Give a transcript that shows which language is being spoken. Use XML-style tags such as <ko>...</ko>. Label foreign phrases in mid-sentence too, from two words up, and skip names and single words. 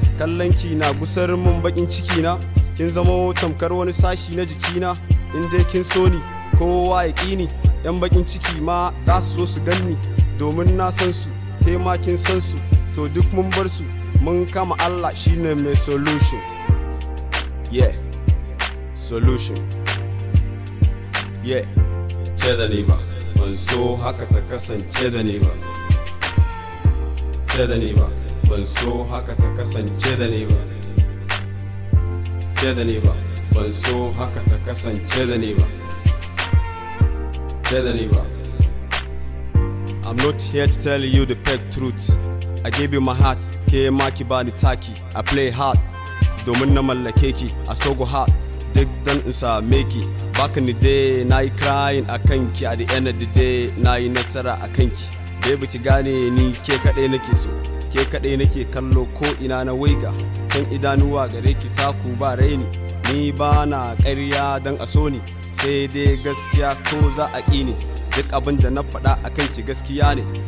<ha>Kallon ki na gusar mun bakin ciki na, kin zamo tamkar wani sashi na jikina. In dai kin so ni, Kowa ya ƙi ni, yan baƙin ciki ma za su so su gan ni, domin na san su, ke ma kin san su, to duk mun bar su, mun kama Allah shine mai solution.</ha> <en>Yeah, solution. Yeah,</en> <ha>ce da ni ba, ban so haka ta kasance da ni ba. Ce da ni ba, ban so haka ta kasance da ni ba. Ce da ni ba, ban so haka ta kasance da ni ba. Ce da ni ba.</ha> <en>I'm not here to tell you the fake truth. I gave you my heart,</en> <ha>ke ma ki bani taki.</ha> <en>I play hard</en> <ha>domin na mallake ki.</ha> <en>I struggle hard</en> <ha>duk dan in same ki.</ha> <en>Back in the day,</en> <ha>na yi crying a kanki.</ha> <en>At the end of the day,</en> <ha>na yi nasara a kanki. Baby, ki gane ni ke kaɗai nake so. Ke kaɗai nake kallo ko ina na waiga. Kan idanuwa gare ki taku ba raini. Ni ba na ƙarya dan a so ni. Sai dai gaskiya ko za a ƙi ni, duk abin da na faɗa a kanki gaskiya ne.</ha>